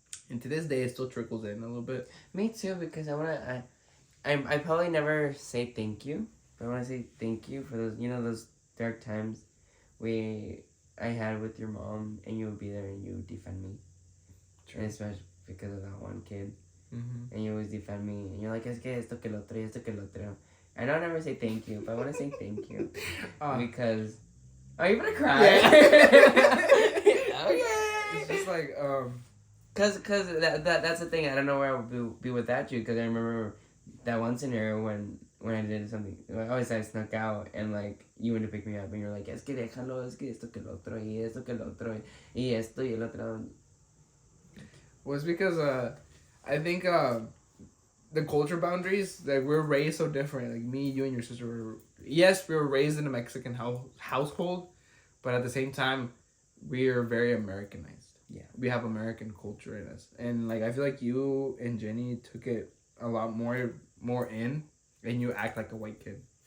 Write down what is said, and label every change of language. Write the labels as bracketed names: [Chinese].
[English] And to this day, it still trickles in a little bit. Me too, because I probably never say thank you, but I want to say thank you for those, those dark times I had with your mom, and you would be there and you would defend me. True. And especially because of that one kid. Mm-hmm. And you always defend me, and you're like, [Spanish] es que esto que lo otro, [English] esto que lo otro. I don't ever say thank you, but I want to say thank you. Because... Are you gonna cry? Yeah. Okay. It's just like, Cause that's the thing. I don't know where I would be without you. Cause I remember that one scenario when I did something. I always I snuck out and like you went to pick me up and you're like, [Spanish] es que déjalo, es que esto que lo otro y esto que lo otro y esto y el otro. [English] Well, it's because I think the culture boundaries, that we're raised so different. Like me, you, and your sister were. Yes, we were raised in a Mexican household, but at the same time, we are very Americanized. Yeah. We have American culture in us. And like I feel like you and Jenny took it a lot more in, and you act like a white kid.